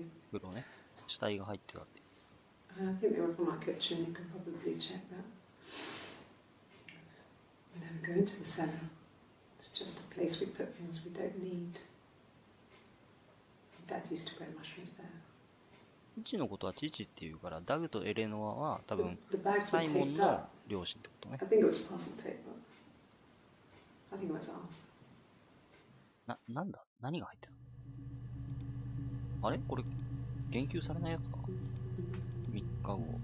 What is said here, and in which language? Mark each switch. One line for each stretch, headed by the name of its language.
Japanese: 袋ね。死体が入ってたって。
English: I think they were from our kitchen. You can probably check that. We never go into the cellar. It's just a place we put things we don't need. Dad used to grow mushrooms there.
Japanese: 父のことは父っていうから、ダグとエレノアは多分サイモンの両親ってことね。
English: I think it was parcel tape, but I think it was ours.
Japanese: なんだ何が入ってた？あれこれ言及されないやつか？3日後。